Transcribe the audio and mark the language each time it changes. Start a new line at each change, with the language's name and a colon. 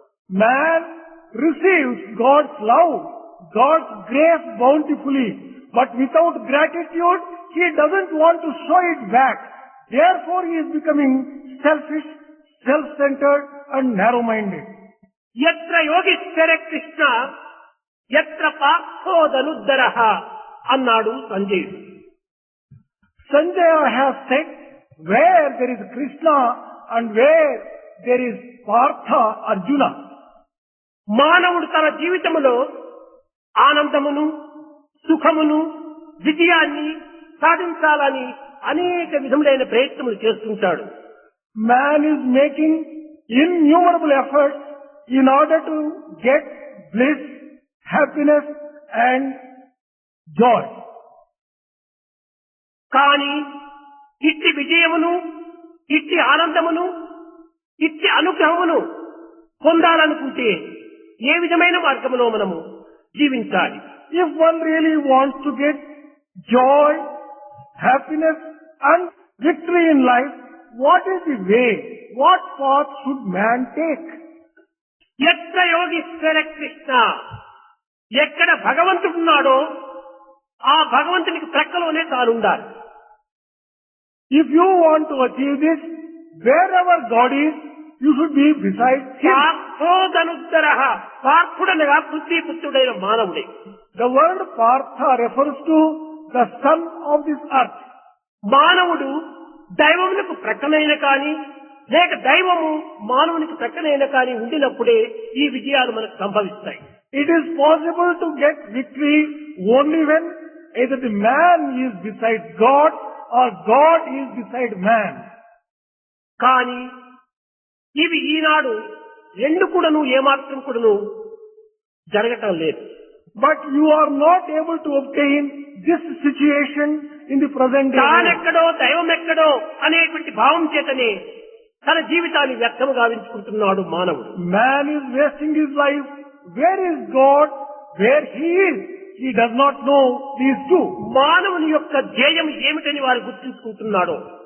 English: Man receives God's love, God's grace bountifully, but without gratitude, he doesn't want to show it back. Therefore, he is becoming selfish, self-centered and narrow-minded.
Telugu: యత్ర Yogeeshwara Krishna యత్ర పార్థోదనుద్దరః అన్నాడు సంజయుడు.
English: Sanjaya has said, where there is Krishna and where there is Partha, Arjuna.
Telugu: మానవుడు తన జీవితములో ఆనందమును, సుఖమును, విజయాన్ని సాధించాలని అనేక విధములైన ప్రయత్నములు చేస్తుంటాడు.
English: Man is making innumerable efforts in order to get bliss, happiness and joy.
Telugu: కానీ ఇట్టి విజయమును, ఇట్టి ఆనందమును, ఇట్టి అనుగ్రహమును పొందాలనుకుంటే ఏ విధమైన మార్గములో మనము జీవించాలి?
English: If one really wants to get joy, happiness and victory in life, what is the way? What path should man take?
Telugu: యత్ర Yogeeshwara Krishna, ఎక్కడ భగవంతుడున్నాడో ఆ భగవంతునికి ప్రక్కలోనే తానుండాలి.
English: If you want to achieve this, wherever God is, you should be beside Him.
Telugu: పార్థోదనుద్దరః, పార్థుడనగా పృథ్వీపుత్రుడైన మానవుడే.
English: The word Partha refers to the son of this earth.
Telugu: మానవుడు దైవమునకు ప్రక్కనైన కాని లేక దైవము మానవునికి ప్రక్కనైన కాని ఉండినప్పుడే ఈ విజయాలు మనకు సంభవిస్తాయి.
English: It is possible to get victory only when either the man is beside God or God is beside man.
Telugu: కానీ ఇవి ఈనాడు రెండు కూడాను ఏమాత్రం కూడాను జరగటం లేదు.
English: But you are not able to obtain this situation in the present day.
Telugu: తానెక్కడో దైవం ఎక్కడో అనేటువంటి భావం చేతనే తన జీవితాన్ని వ్యర్థము గావించుకుంటున్నాడు మానవుడు.
English: Man is wasting his life. Where is God? Where he is? He does not know these two.
Telugu: మానవుని యొక్క ధ్యేయం ఏమిటని వారు గుర్తించుకుంటున్నాడో.